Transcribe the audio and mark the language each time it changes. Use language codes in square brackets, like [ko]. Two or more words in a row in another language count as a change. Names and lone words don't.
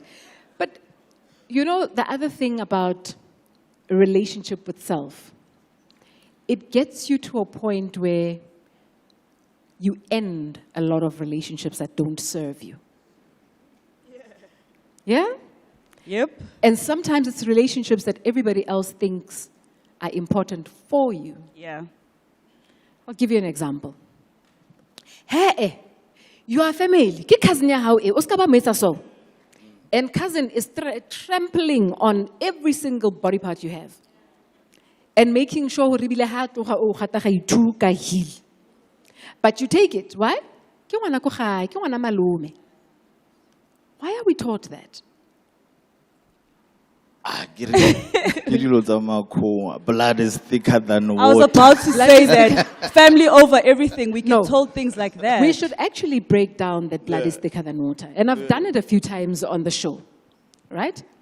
[en] But, you know, the other thing about a relationship with self, it gets you to a point where you end a lot of relationships that don't serve you. Yeah? Yep. And sometimes it's relationships that everybody else thinks are important for you. Yeah. I'll give you an example. Hey, you are family. [st] Ke cousin ya hao e, o ska ba mo etsa so. [en] And cousin is trampling on every single body part you have. And making sure [st] hore bile ha tloga o gata ga ithu ka heel. [en] But you take it. Why? [st] Ke ngwana ko gae, ke ngwana malome. [en] Why are we taught that? Blood is thicker than water. I was about to say that family over everything. We get told things like that. We should actually break down that blood is thicker than water. And I've done it a few times on the show, right?